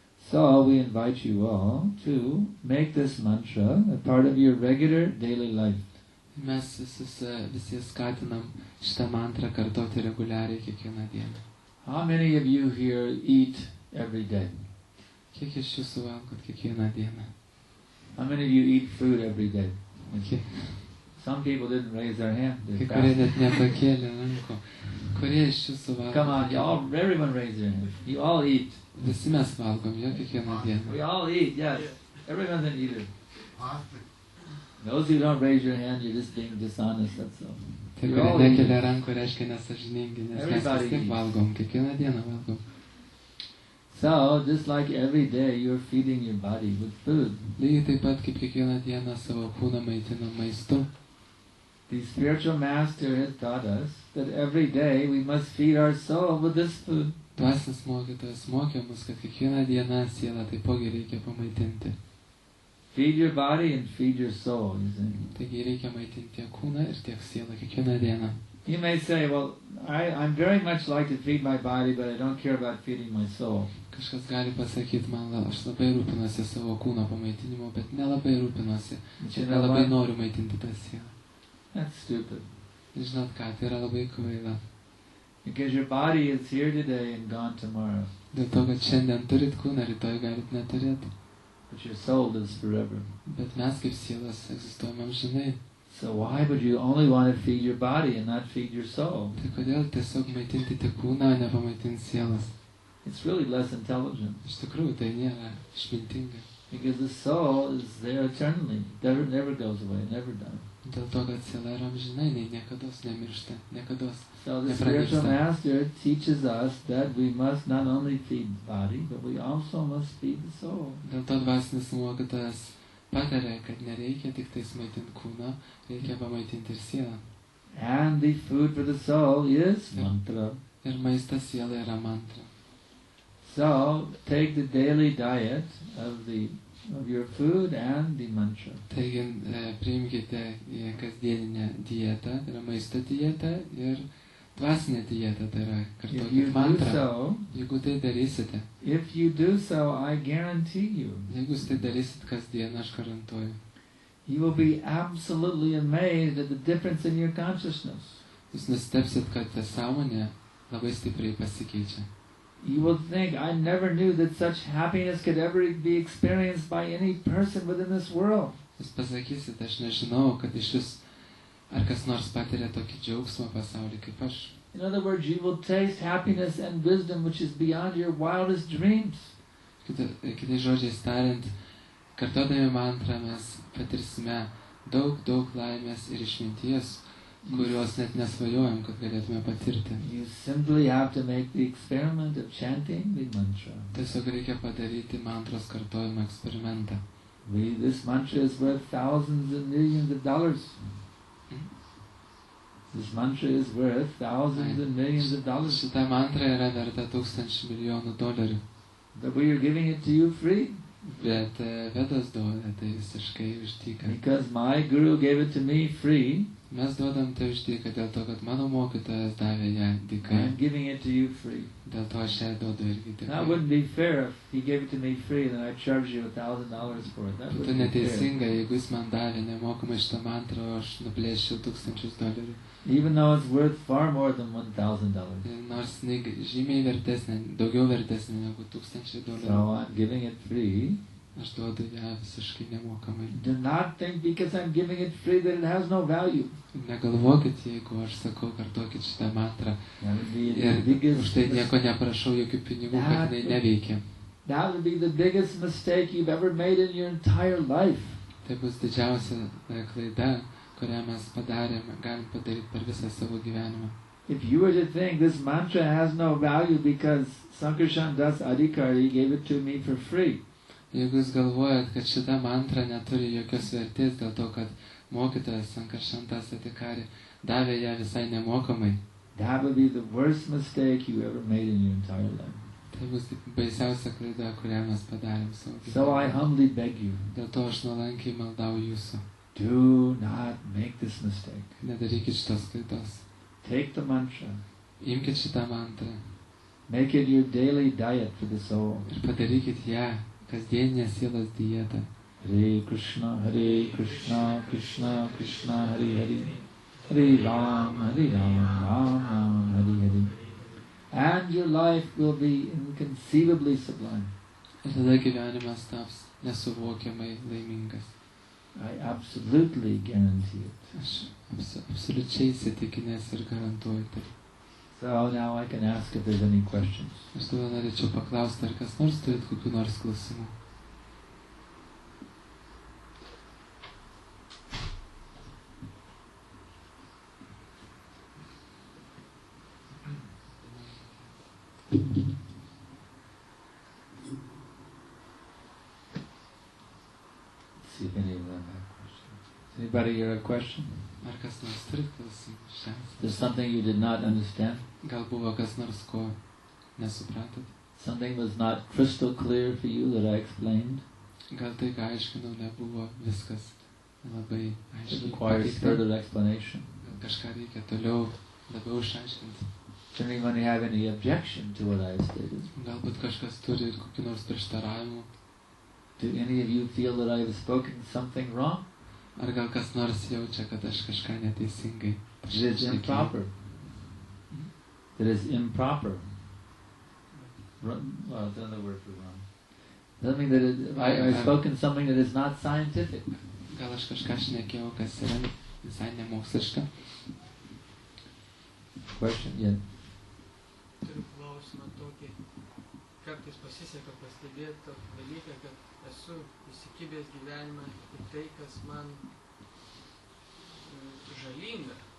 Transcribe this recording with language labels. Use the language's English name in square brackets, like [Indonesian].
[English] So we invite you all to make this mantra a part of your regular daily life. [Lithuanian] Mes visi skatinam šitą mantrą kartoti reguliariai kiekvieną dieną. [English] How many of you here eat every day? [Lithuanian] Kiek iš jūsų valgot kiekvieną dieną? [English] How many of you eat food every day? [Lithuanian] Kiek? [English] Some people didn't raise their hand. [Lithuanian] Kai kurie net nepakėlė rankų. Kurie iš jūsų valgo? [English] Come on, everyone raise their hand. You all eat. [Lithuanian] Visi mes valgom, jo kiekvieną dieną. [English] We all eat, yes. Everyone's an eater. Those who don't raise your hand, you're just being dishonest, that's all. [Lithuanian] Tai [English] We [Lithuanian] kurie [English] all [Lithuanian] nekelia [English] eat. [Lithuanian] rankų reiškia nesažiningi, nes mes [English] Everybody [Lithuanian] vis tiek [English] eats. [Lithuanian] valgom, kiekvieną dieną valgom. [English] So, just like every day, you're feeding your body with food. [Lithuanian] Lygiai taip pat kaip kiekvieną dieną savo kūną maitinam maistu. [English] The spiritual master has taught us that every day we must feed our soul with this food. [Lithuanian] Dvasinis mokytojas mokė mus, kad kiekvieną dieną sielą taipogi reikia pamaitinti. [English] Feed your body and feed your soul, you see. [Lithuanian] Taigi reikia maitinti tiek kūną ir tiek sielą kiekvieną dieną. [English] You may say, well, I'm very much like to feed my body, but I don't care about feeding my soul. [Lithuanian] Kažkas gali pasakyti man, aš labai rūpinuosi savo kūno pamaitinimu, bet nelabai rūpinuosi. [English] But [Lithuanian] Ir [English] you know [Lithuanian] nelabai noriu maitinti tą sielą. [English] That's stupid. [Lithuanian] Žinot ką, tai yra labai kvaila. [English] Because your body is here today and gone tomorrow. [Lithuanian] Dėl to, kad šiandien turit kūną, rytoj galit neturėti. [English] But your soul lives forever. [Lithuanian] Bet mes kaip sielas egzistuojame amžinai. [English] So why would you only want to feed your body and not feed your soul? [Lithuanian] Tai kodėl tiesiog maitinti tik kūną, o nepamaitinti sielas? [English] It's really less intelligent. [Lithuanian] Iš tikrųjų, tai nėra išmintinga. [English] Because the soul is there eternally. It never goes away, never dies. [Lithuanian] Dėl to, kad siela yra amžinai, nei niekados nemiršta, niekados. [English] So the spiritual master teaches us that we must not only feed the body, but we also must feed the soul. [Lithuanian] Dėl to dvasinis mokytojas patarė, kad nereikia tik tais maitinti kūną, reikia pamaitinti ir sielą. [English] And the food for the soul is mantra. [Lithuanian] Ir maistas siela yra mantra. [English] So take the daily diet of your food and the mantra. [Lithuanian] Taigi priimkite kasdieninę dietą, tai yra maisto dietą ir dvasinę dietą, tai yra [English] If you [Lithuanian] kartuokit [English] do [Lithuanian] mantrą. [English] so, [Lithuanian] Jeigu tai darysite, [English] if you do so, I guarantee you, [Lithuanian] jeigu jūs tai darysit kasdien, aš garantuoju, [English] you will be absolutely amazed at the difference in your consciousness. [Lithuanian] Jūs nustebsit, kad ta sąmonė labai stipriai pasikeičia. [English] You will think, I never knew that such happiness could ever be experienced by any person within this world. [Lithuanian] Jūs pasakysit, aš nežinau, kad iš vis ar kas nors patiria tokį džiaugsmą pasaulyje kaip aš. [English] In other words, you will taste happiness and wisdom which is beyond your wildest dreams. [Lithuanian] Kitais žodžiais tariant, kartodami mantrą mes patirsime daug laimės ir išminties, kurios net nesvajojam, kad galėtume patirti. [English] You simply have to make the experiment of chanting the mantra. [Lithuanian] Tiesiog reikia padaryti mantros kartojimo eksperimentą. [English] This mantra is worth thousands and millions of dollars. This mantra is worth thousands and millions of dollars. [Lithuanian] Šita mantra yra verta $1,000 milijonų dolerių. [English] But we are giving it to you free. [Lithuanian] Bet Vedas duoda tai visiškai už dyką. [English] Because my guru gave it to me free. [Lithuanian] Mes duodam tai už dyką dėl to, kad mano mokytojas davė ją dykai. [English] I'm giving it to you free. [Lithuanian] Dėl to aš ją duodu irgi dykai. [English] That wouldn't be fair if he gave it to me free and then I charge you $1,000 for it. That [Lithuanian] Būtų [English] wouldn't be fair. [Lithuanian] neteisinga, jeigu jis man davė nemokamai šitą mantrą, o aš nuplėšiu $1,000. [English] Even though it's worth far more than $1,000. [Lithuanian] Nors žymiai vertesnė, daugiau vertesnė negu $1,000. [English] So I'm giving it free. [Lithuanian] Aš duodu ją visiškai nemokamai. [English] Do not think because I'm giving it free that it has no value. [Lithuanian] Negalvokit, jeigu aš sakau, kartokit šitą mantrą ir už tai nieko neprašau, jokių pinigų, kad jinai neveikia. [English] That would be the biggest mistake you've ever made in your entire life. [Lithuanian] Tai bus didžiausia klaida, kurią mes galim padaryti per visą savo gyvenimą. [English] If you were to think this mantra has no value because Sankarshan Das Adhikari gave it to me for free. [Lithuanian] Jeigu jūs galvojat, kad šita mantra neturi jokios vertės dėl to, kad mokytojas Sankarshan Das Adhikari davė ją visai nemokamai. [English] That would be the worst mistake you ever made in your entire life. [Lithuanian] Tai bus baisiausia klaida, kurią mes padarėm savo gyvenime. [English] So I humbly beg you. [Lithuanian] Dėl to aš nuolankiai maldauju jūsų. [English] Do not make this mistake. [Lithuanian] Nedarykit šitos klaidos. [English] Take the mantra. [Lithuanian] Imkit šitą mantrą. [English] Make it your daily diet for the soul. [Lithuanian] Ir padarykit ją kasdieninę sielos dietą. [Sanskrit] Hare Krishna, Krishna Krishna, Hare Hare. Hare Ram, Ram Ram, Hare Hare. [English] And your life will be inconceivably sublime. [Lithuanian] Ir tada gyvenimas taps nesuvokiamai laimingas. [English] I absolutely guarantee it. [Lithuanian] Aš absoliučiai įsitikinęs ir garantuoju tai. [English] So now I can ask if there's any questions. [Lithuanian] Aš tada norėčiau paklausti, ar kas nors turit kokių nors klausimų. [English] See if any of them have questions. Anybody here have a question? [Lithuanian] Ar kas nors turit klausimų? [English] There's something you did not understand? [Lithuanian] Gal buvo kas nors, ko nesupratot? [English] Something was not crystal clear for you that I explained? [Lithuanian] Gal tai, ką aiškinau, nebuvo viskas labai [English] It [Lithuanian] aiškiai [English] requires [Lithuanian] pateikta? [English] further explanation. [Lithuanian] Gal kažką reikia toliau labiau išaiškinti? [English] Does anyone have any objection to what I stated? [Lithuanian] Galbūt kažkas turi kokių nors prieštaravimų? [English] Do any of you feel that I have spoken something wrong? [Lithuanian] Ar gal kas nors jaučia, kad aš kažką neteisingai [English] That is improper. That is improper. Well, it's another word for wrong. Doesn't mean that I've spoken something that is not scientific. [Lithuanian] Gal aš kažką šnekėjau, kas yra visai nemoksliška? [English] Question? Yeah. [Lithuanian] Turiu klausimą tokį. Kartais pasiseka pastebėti tokį dalyką, kad esu įsikibęs gyvenimą į tai, kas man žalinga.